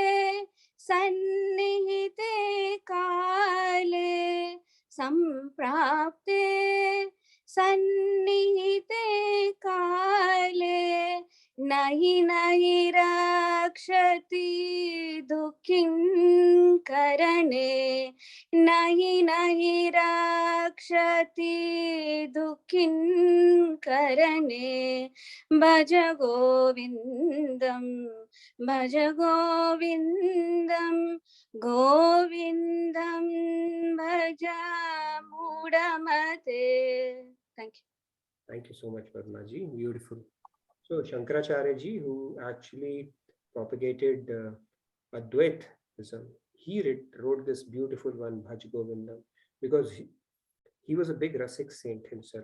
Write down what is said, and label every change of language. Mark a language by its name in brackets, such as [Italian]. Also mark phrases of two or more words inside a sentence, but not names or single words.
[Sanskrit] संनिहिते काले, संप्राप्ते संनिहिते काले, नहि नहि रक्षति दुखिन करणे, नहि नहि रक्षति दुखिन करणे, भज गोविन्दं, भज गोविन्दं, गोविन्दं भज मूढमते. [English] Thank you. Thank you so much, Padmaji. Beautiful. So Shankaracharya ji, who actually propagated Advaitism, he wrote this beautiful one, Bhaj Govindam, because He was a big Rasik saint himself.